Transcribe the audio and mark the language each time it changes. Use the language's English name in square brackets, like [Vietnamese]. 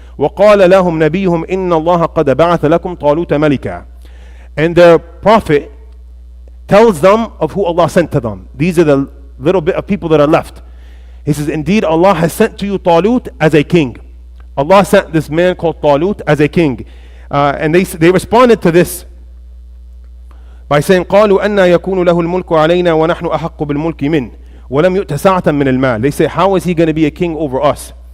[Arabic] وَقَالَ لَهُمْ نَبِيُّهُمْ إِنَّ اللَّهَ قَدْ بَعَثَ لَكُمْ طَالُوتَ مَلِكًا. [English] And their prophet tells them of who Allah sent to them. These are the little bit of people that are left. He says, indeed Allah has sent to you Talut as a king. Allah sent this man called Talut as a king. And they responded to this by saying, [Arabic] قالوا أَنَّا يَكُونُ لَهُ الْمُلْكُ عَلَيْنَا وَنَحْنُ أَحَقُّ بِالْمُلْكِ مِنْهُ وَلَمْ يُؤْتَ سَعَةً مِنَ الْمَالِ. [English] They say, how is he going to be a king over us?